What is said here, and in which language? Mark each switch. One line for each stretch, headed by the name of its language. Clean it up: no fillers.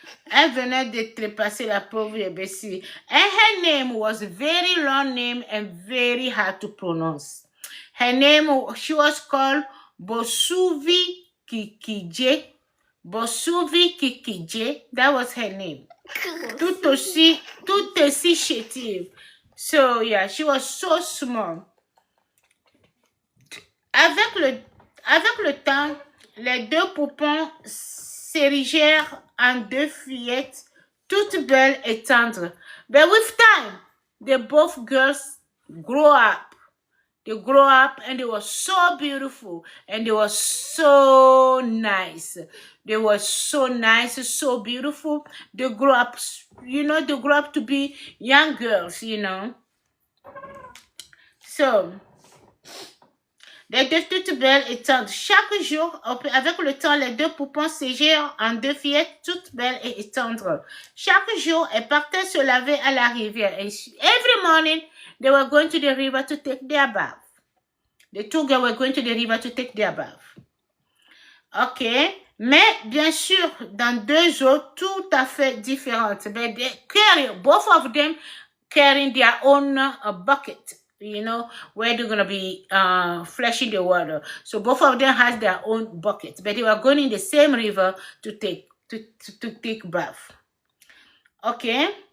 French: Elle venait de trépasser la pauvre Yebesi.
English: And her name was a very long name and very hard to pronounce. Her name, she was called Bosuvi Kikije. Bosuvi Kikije, that was her name.
French: Tout aussi chétive.
English: So yeah, she was so small.
French: Avec le temps, les deux poupons s'érigèrent en deux fillettes, toutes belles et tendres.
English: But with time, they both girls grow up. They grow up and they were so beautiful and they were so nice. They were so nice, so beautiful. They grew up, you know, they grew up to be young girls, you know.
French: So, les deux toutes belles et tendres. Chaque jour, avec le temps, les deux poupons s'égèrent en deux fillettes toutes belles et tendres. Chaque jour, elles partaient se laver à la rivière.
English: And every morning, they were going to the river to take their bath. The two girls were going to the river to take their bath. Ok.
French: Mais, bien sûr, dans deux eaux tout à fait différentes.
English: But they carry, both of them carrying their own bucket. You know, where they're going to be flashing the water. So both of them has their own buckets, but they were going in the same river to take bath. Okay.